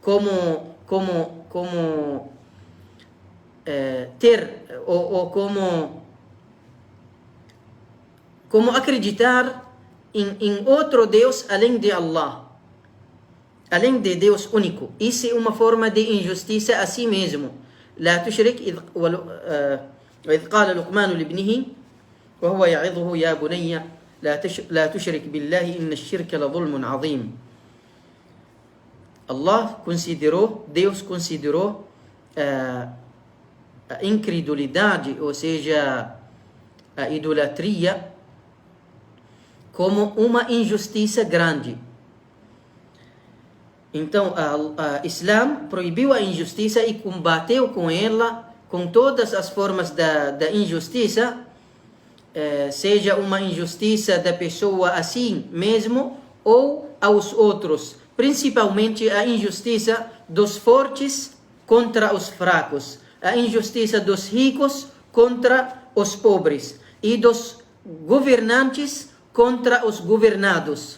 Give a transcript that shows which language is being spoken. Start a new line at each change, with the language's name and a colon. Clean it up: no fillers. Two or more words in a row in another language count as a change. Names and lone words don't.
Portuguese: como ter ou como acreditar em outro Deus além de Allah, além de Deus único. Isso é uma forma de injustiça a si mesmo.
Arabic: لا تشرك وإذ قال لقمان لابنه وهو يعظه يا بني لا تشرك بالله إن الشرك لظلم عظيم.
Portuguese: Deus considerou a incredulidade, ou seja, a idolatria, como uma injustiça grande. Então, o Islã proibiu a injustiça e combateu com ela, com todas as formas da injustiça, seja uma injustiça da pessoa assim mesmo ou aos outros, principalmente a injustiça dos fortes contra os fracos, a injustiça dos ricos contra os pobres e dos governantes contra os governados.